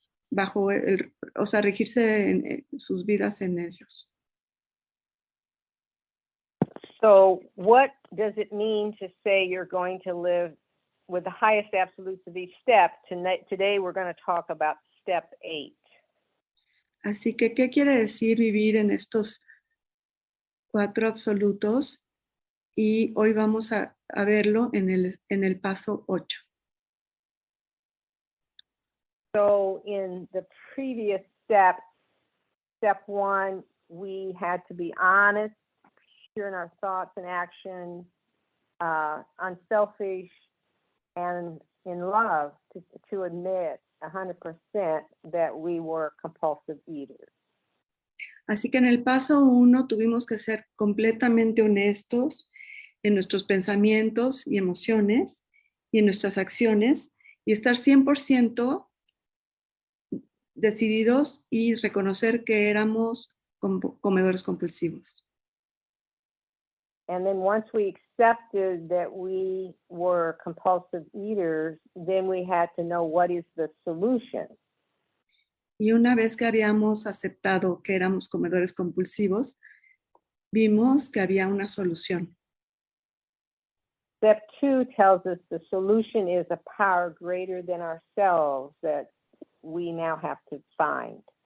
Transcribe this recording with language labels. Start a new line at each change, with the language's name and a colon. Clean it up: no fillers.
Spanish: bajo o sea, regirse en sus vidas en ellos.
English: So what does it mean to say you're going to live with the highest absolutes of each step? Today we're going to talk about step 8.
Spanish: Así que, ¿qué quiere decir vivir en estos 4 absolutos? Y hoy vamos a verlo en el paso 8.
English: So in the previous step 1, we had to be honest, pure in our thoughts and actions, unselfish, and in love to admit 100% that we were compulsive eaters.
Spanish: Así que en el paso 1 tuvimos que ser completamente honestos en nuestros pensamientos y emociones y en nuestras acciones y estar 100% decididos y reconocer que éramos comedores compulsivos.
English: And then once we accepted that we were compulsive eaters, then we had to know what is the solution.
Spanish: Y una vez que habíamos aceptado que éramos comedores compulsivos, vimos que había una solución.
English: Step 2 tells us the solution is a power greater than ourselves that we now have to find.